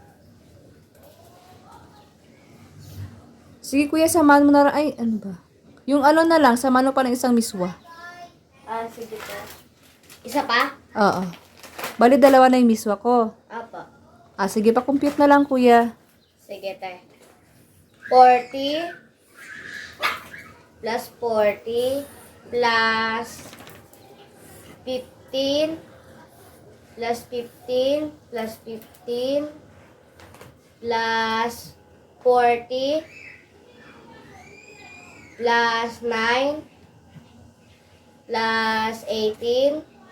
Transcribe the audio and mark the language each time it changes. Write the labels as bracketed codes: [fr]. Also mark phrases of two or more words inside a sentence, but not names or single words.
[tl] Sige kuya, samahan mo na lang. Ay, ano ba? Yung na lang, samahan mo pa ng isang miswa. Sige, te. Isa pa? Oo. Bali, dalawa na yung miswa ko. Apo. Sige, pa-compute na lang kuya. Sige, te. 40 plus 40 plus 15 plus 15 plus 15 plus 40 plus 9 plus 18